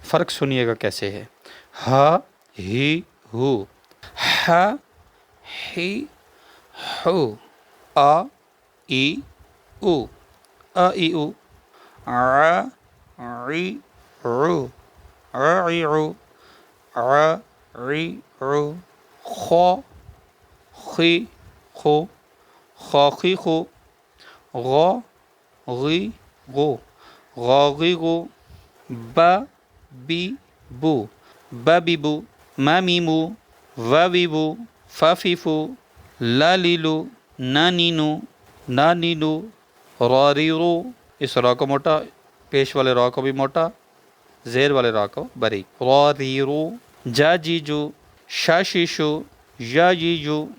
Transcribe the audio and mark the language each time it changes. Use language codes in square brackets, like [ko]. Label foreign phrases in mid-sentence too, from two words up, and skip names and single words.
[ur] فرق سنیے گا کیسے ہے، [ar] ہا، ہی، ہو، ہا، ہی، ہو، آ، ای، او، آ، ای، او، ع، عی، عو، ع، ای، عو، ع، عی، عو، خو، خی، خو، خا، خی، خو، غو، غی، غو، غا، غی، غو، با، بی، بو، با، بی، بو، ما، می، مو، وا، وی، وو، فا، فی، فو، لا، لی، لو، نا، نی، نو، نا، نی، نو، را، ری، رو۔ [ur] اس را کو موٹا، پیش والے را کو بھی موٹا، زیر والے را کو باریک، [ar] را، ری، رو۔ جا، جی، جو، شا، شی، شو، یا، جی، جو،